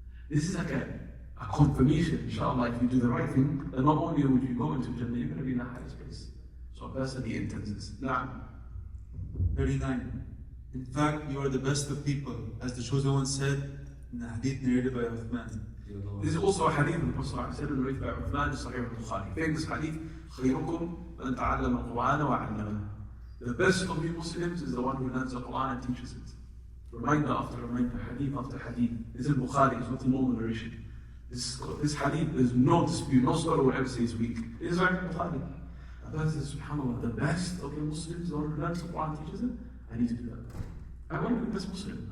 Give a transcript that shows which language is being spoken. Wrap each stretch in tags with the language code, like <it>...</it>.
<en>This is like a confirmation, inshallah, if you do the right thing, that not only would you go into Jannah, you're going to be in the highest place. So a person, he intends this. Now, 39. In fact, you are the best of people, as the chosen one said in the hadith narrated by Uthman. this is also a hadith of the Prophet said narrated by Uthman, Sahih al-Bukhari. Famous hadith,</en> <ar>خيركم من تعلم القرآن وعلمه.</ar> <en>The best of you Muslims is the one who learns the Quran and teaches it. Reminder after reminder, hadith after hadith. This is Bukhari, it's not a normal narration. This hadith, there's no dispute, no scholar will ever say it's weak. It is like Bukhari. A person says, subhanAllah, the best of the Muslims or learns the Quran teaches it, I need to do that. I want to be the best Muslim.</en>